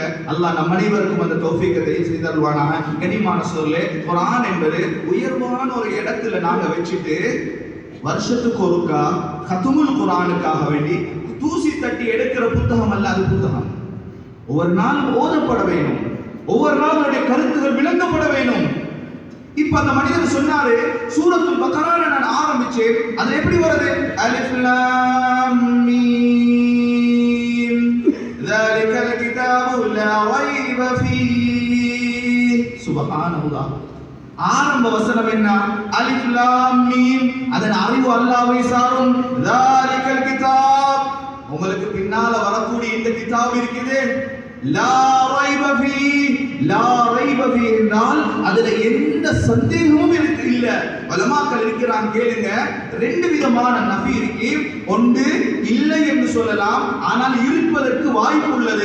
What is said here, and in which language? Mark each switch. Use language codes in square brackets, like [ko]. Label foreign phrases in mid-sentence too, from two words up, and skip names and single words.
[ta] அல்லாஹ் நம் அனைவருக்கும் அந்த தௌஃபீக்கை செய்தருள்வானாக. கனிமான சோர்களே, குர்ஆன் என்பது உயர்வான ஒரு இடத்துல நாங்க வச்சுட்டு வருஷத்துக்கு ஒருக்கா கத்முல் குர்ஆனுக்காக வேண்டி தூசி தட்டி எடுக்கிற புத்தகம் அல்ல அது புத்தகம். ஒவ்வொரு நாளும் ஓதப்பட வேண்டும், ஒவ்வொரு நாளுடைய கருத்துகள் விளங்கப்பட வேண்டும். இப்ப அந்த மனிதர் சொன்னாரு, சூரத்துல் பக்ரால நான் ஆரம்பிச்சேன், அது எப்படி வருது? [ar] ألف لام ميم ذَلِكَ الْكِتَابُ لَا رَيْبَ فِيهِ. [ta] சுப்ஹானல்லாஹ். ஆரம்ப வசனம் என்ன? [ar] ألف لام ميم. [ta] அதன் அறிவு அல்லாஹ்வை சாரும். [ar] ذَلِكَ الْكِتَابُ, [ta] உங்களுக்கு பின்னால வரக்கூடிய இந்த கிதாப் இருக்குது, [ar] لا ريب فيه. لا ريب فيه [ta] என்றால் அதுல எந்த சந்தேகமும் இல்ல. உலமாக்கள் இருக்கிறாங்க, கேளுங்க. ரெண்டு விதமான நஃபி இருக்கு. ஒன்று இல்லை என்று சொல்லலாம், ஆனால் இருப்பதற்கு வாய்ப்பு உள்ளது.